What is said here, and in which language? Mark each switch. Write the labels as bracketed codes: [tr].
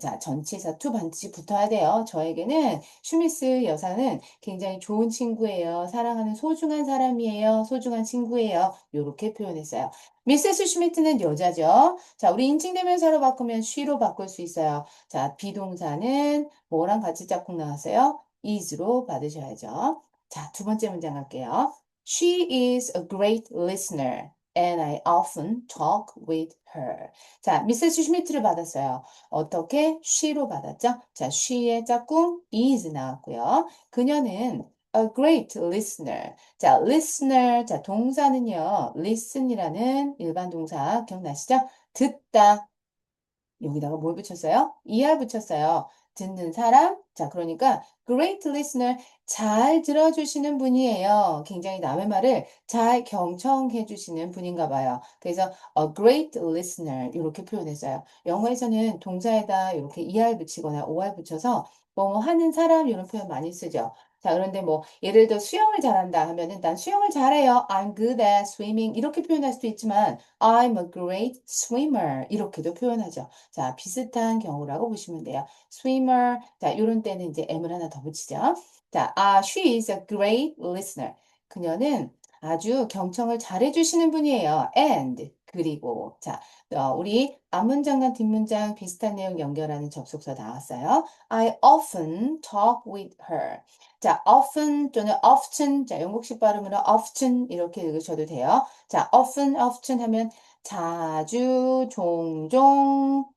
[ko] 자, 전치사 to 반드시 붙어야 돼요. 저에게는 슈미스 여사는 굉장히 좋은 친구예요. 사랑하는 소중한 사람이에요. 소중한 친구예요. 요렇게 표현했어요. 미세스 슈미트는 여자죠. 자, 우리 인칭대명사로 바꾸면 she로 바꿀 수 있어요. 자, 비동사는 뭐랑 같이 짝꿍 나왔어요? is로 받으셔야죠. 자, 두 번째 문장 갈게요. [en] She is a great listener and I often talk with her. [ko] 자, 미세스 슈미트를 받았어요. 어떻게? she로 받았죠? 자, she의 짝꿍 is 나왔고요. 그녀는 a great listener. 자, listener. 자, 동사는요. listen이라는 일반 동사 기억나시죠? 듣다. 여기다가 뭘 붙였어요? ER 붙였어요. 듣는 사람? 자, 그러니까 great listener, 잘 들어주시는 분이에요. 굉장히 남의 말을 잘 경청해 주시는 분인가 봐요. 그래서 [en] a great listener [ko] 이렇게 표현했어요. 영어에서는 동사에다 이렇게 ER 붙이거나 OR 붙여서 뭐 하는 사람 이런 표현 많이 쓰죠. 자, 그런데 뭐 예를 들어 수영을 잘한다 하면은 난 수영을 잘해요. [en] I'm good at swimming [ko] 이렇게 표현할 수도 있지만 [en] I'm a great swimmer [ko] 이렇게도 표현하죠. 자, 비슷한 경우라고 보시면 돼요. swimmer. 자, 요런 때는 이제 M을 하나 더 붙이죠. [en] 자, she is a great listener. [ko] 그녀는 아주 경청을 잘해주시는 분이에요. And 그리고 자, 우리 앞문장과 뒷문장 비슷한 내용 연결하는 접속사 나왔어요. [en] I often talk with her. 자, often 또는 often. [ko] 자, 영국식 발음으로 often 이렇게 읽으셔도 돼요. 자, often 하면 자주, 종종.